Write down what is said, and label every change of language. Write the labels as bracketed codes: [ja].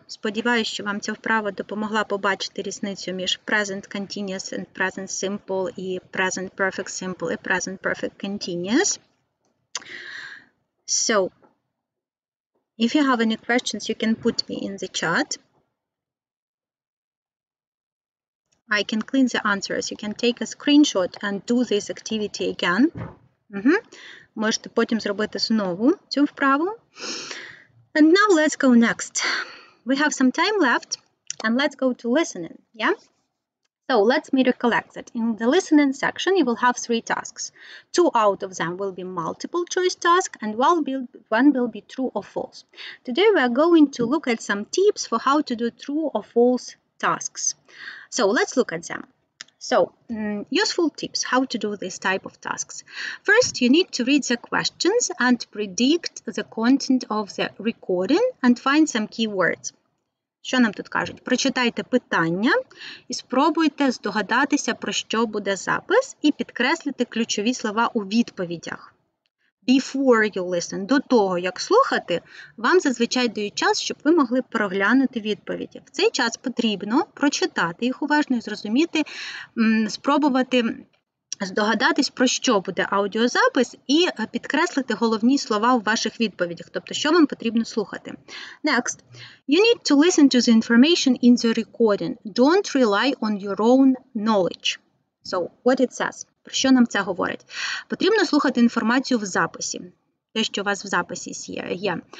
[uk] Сподіваюсь, що вам ця вправа допомогла побачити різницю між present continuous and present simple і present perfect simple і present perfect continuous. [en] So, if you have any questions, you can put me in the chat. I can clean the answers. You can take a screenshot and do this activity again. [uk] Можете потім зробити знову цю вправу. [en] And now let's go next. We have some time left, and let's go to listening, yeah? So let me recollect that in the listening section, you will have 3 tasks. 2 out of them will be multiple choice tasks, and one will be true or false. Today we are going to look at some tips for how to do true or false tasks. So let's look at them. So, useful tips, how to do this type of tasks. First, you need to read the questions and predict the content of the recording and find some keywords. [uk] Що нам тут кажуть? Прочитайте питання і спробуйте здогадатися, про що буде запис, і підкреслити ключові слова у відповідях. [en] Before you listen, [uk] до того, як слухати, вам зазвичай дають час, щоб ви могли проглянути відповіді. В цей час потрібно прочитати їх уважно і зрозуміти, спробувати здогадатись, про що буде аудіозапис, і підкреслити головні слова у ваших відповідях, тобто, що вам потрібно слухати. [en] Next. You need to listen to the information in the recording. Don't rely on your own knowledge. So, what it says. [uk] Про що нам це говорить? Потрібно слухати інформацію в записі. Те, що у вас в записі є.